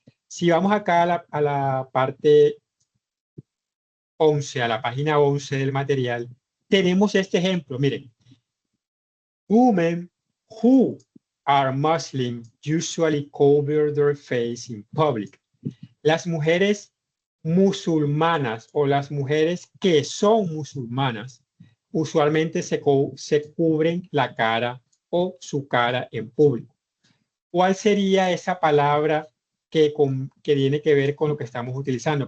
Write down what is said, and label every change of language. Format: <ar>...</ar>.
<es>Si vamos acá a la parte 11, a la página 11 del material, tenemos este ejemplo. Miren,</es> <en>women who are Muslim usually cover their face in public.</en> <es>Las mujeres musulmanas o las mujeres que son musulmanas usualmente se cubren la cara o su cara en público. ¿Cuál sería esa palabra que tiene que ver con lo que estamos utilizando?</es>